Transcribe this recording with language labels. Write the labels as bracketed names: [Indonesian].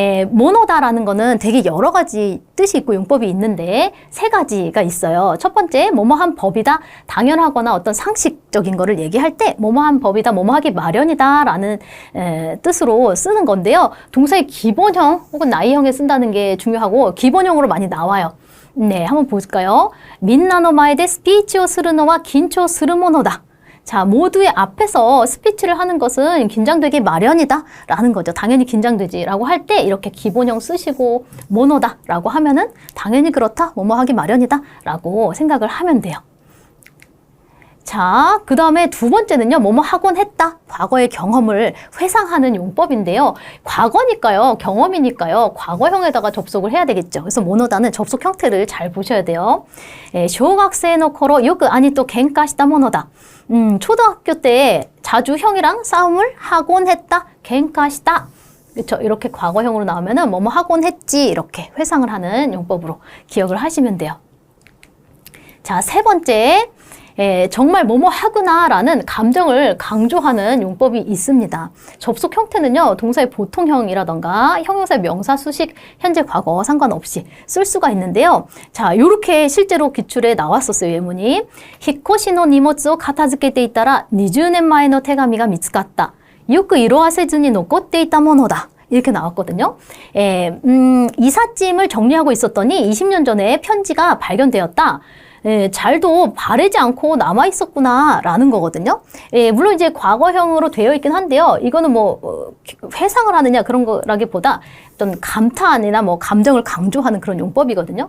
[Korean] 모노다라는 거는 되게 여러 가지 뜻이 있고 용법이 있는데 3가지가 있어요. 첫 번째, 뭐뭐한 법이다, 당연하거나 어떤 상식적인 거를 얘기할 때 뭐뭐한 법이다, 뭐뭐하기 마련이다 라는 뜻으로 쓰는 건데요. 동사의 기본형 혹은 나이형에 쓴다는 게 중요하고 기본형으로 많이 나와요. 네, 한번 볼까요? [Japanese] 민나노 마에데 스피치をするのは緊張するものだ. [Korean] 자, 모두의 앞에서 스피치를 하는 것은 긴장되기 마련이다 라는 거죠. 당연히 긴장되지 라고 할 때 이렇게 기본형 쓰시고 모노다 라고 하면은 당연히 그렇다, 뭐뭐 하기 마련이다 라고 생각을 하면 돼요. 자, 그 다음에 두 번째는요, 뭐뭐 하곤 했다. 과거의 경험을 회상하는 용법인데요. 과거니까요, 경험이니까요, 과거형에다가 접속을 해야 되겠죠. 그래서 모노다는 접속 형태를 잘 보셔야 돼요. [Japanese] 小学生の頃よく兄と喧嘩したものだ. [Korean] 초등학교 때 자주 형이랑 싸움을 하곤 했다. 갱카시다. 그렇죠. 이렇게 과거형으로 나오면은 뭐뭐 하곤 했지. 이렇게 회상을 하는 용법으로 기억을 하시면 돼요. 자, 세 번째. 정말 뭐뭐 하구나 라는 감정을 강조하는 용법이 있습니다. 접속 형태는요, 동사의 보통형이라던가 형용사의 명사, 수식, 현재, 과거 상관없이 쓸 수가 있는데요. 자, 요렇게 실제로 기출에 나왔었어요, 예문이. [Japanese] 히코시노 니모츠오 가타즈케테 있다라 20년前の手紙が見つかった. よく色あせずに残っていたものだ. [Korean] 이렇게 나왔거든요. 이삿짐을 정리하고 있었더니 20년 전에 편지가 발견되었다. 잘도 바르지 않고 남아있었구나 라는 거거든요. 물론 이제 과거형으로 되어 있긴 한데요. 이거는 뭐 회상을 하느냐 그런 거라기보다 어떤 감탄이나 뭐 감정을 강조하는 그런 용법이거든요.